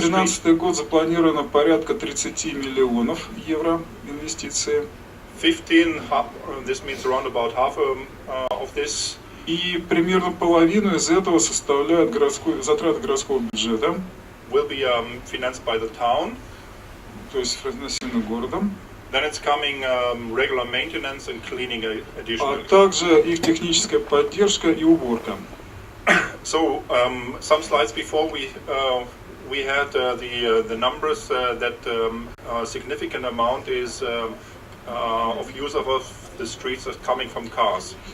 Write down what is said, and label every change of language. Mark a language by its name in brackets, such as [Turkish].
[Russian] 2013 год запланировано порядка 30 миллионов евро инвестиции. [English] 15, this means around about half of this. [Russian] И примерно половину из этого составляют затраты городского бюджета, [English] Will be financed by the town. [Russian] то есть финансированы городом, [English] Then it's coming regular maintenance and cleaning а additionally. [Russian] также их техническая поддержка и уборка. [English] So some slides before we had the numbers that a significant amount is of use of the streets is coming from cars.